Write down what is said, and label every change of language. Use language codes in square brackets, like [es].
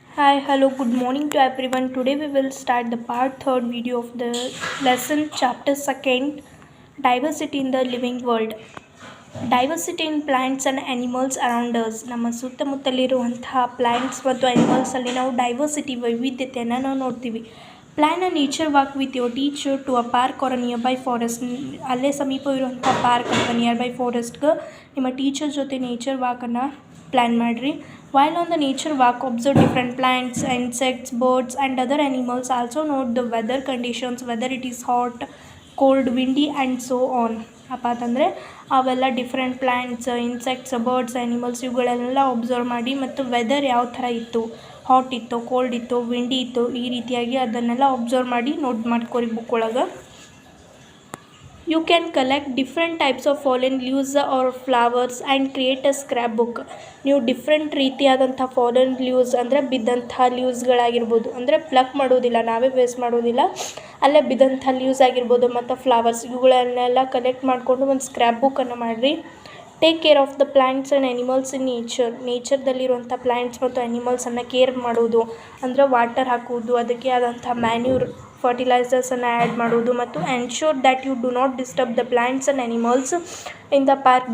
[en] Hi, hello, good morning to everyone. Today we will start the part third video of the lesson chapter second, diversity in the living world. Diversity in plants and animals around us. [kn] ನಮ್ಮ ಸುತ್ತಮುತ್ತಲಿರುವಂತಹ plants ಮತ್ತು ಅನಿಮಲ್ಸಲ್ಲಿ ನಾವು diversity ವೈವಿಧ್ಯತೆಯನ್ನು ನಾವು ನೋಡ್ತೀವಿ. [en] Plan a nature walk with your teacher to a park or a nearby forest. [kn] ಅಲ್ಲೇ ಸಮೀಪವಿರುವಂಥ park ಅಥವಾ near by ಫಾರೆಸ್ಟ್ಗೆ ನಿಮ್ಮ teacher ಜೊತೆ ನೇಚರ್ ವಾಕನ್ನು ಪ್ಲ್ಯಾನ್ ಮಾಡಿರಿ. [en] While on the nature walk, observe different plants, insects, birds and other animals. Also note the weather conditions, whether it is hot, cold, windy and so on. [kn] ಅಪ್ಪ ಅಂತಂದರೆ ಅವೆಲ್ಲ different plants, insects, birds, animals ಇವುಗಳನ್ನೆಲ್ಲ observe ಮಾಡಿ ಮತ್ತು weather ಯಾವ ಥರ ಇತ್ತು, hot ಇತ್ತು, ಕೋಲ್ಡ್ ಇತ್ತು, ವಿಂಡಿ ಇತ್ತು, ಈ ರೀತಿಯಾಗಿ ಅದನ್ನೆಲ್ಲ ಒಬ್ಸರ್ವ್ ಮಾಡಿ ನೋಟ್ ಮಾಡ್ಕೊರಿ ಬುಕ್ ಒಳಗೆ. [en] You can collect different types of fallen leaves or flowers and create a scrapbook. [kn] ನೀವು ಡಿಫ್ರೆಂಟ್ ರೀತಿಯಾದಂಥ ಫಾಲನ್ ಲೀವ್ಸ್ ಅಂದರೆ ಬಿದ್ದಂಥ ಲೀವ್ಸ್ಗಳಾಗಿರ್ಬೋದು, ಅಂದರೆ ಪ್ಲಕ್ ಮಾಡೋದಿಲ್ಲ, ನಾವೇ ವೇಸ್ಟ್ ಮಾಡೋದಿಲ್ಲ, ಅಲ್ಲೇ ಬಿದ್ದಂಥ ಲೀವ್ಸ್ ಆಗಿರ್ಬೋದು ಮತ್ತು ಫ್ಲವರ್ಸ್ ಇವುಗಳನ್ನೆಲ್ಲ ಕಲೆಕ್ಟ್ ಮಾಡಿಕೊಂಡು ಒಂದು ಸ್ಕ್ರ್ಯಾಪ್ ಬುಕ್ಕನ್ನು ಮಾಡಿರಿ. [en] take care of the plants and animals in ನೇಚರ್ದಲ್ಲಿರುವಂಥ [kn] plants ಮತ್ತು ಅನಿಮಲ್ಸನ್ನು ಕೇರ್ ಮಾಡೋದು ಅಂದರೆ ವಾಟರ್ ಹಾಕುವುದು, ಅದಕ್ಕೆ ಆದಂಥ ಮ್ಯಾನ್ಯೂರ್ ಫರ್ಟಿಲೈಸರ್ಸನ್ನು ಆ್ಯಡ್ ಮಾಡೋದು ಮತ್ತು [en] Ensure that you do not disturb the plants and animals in the park.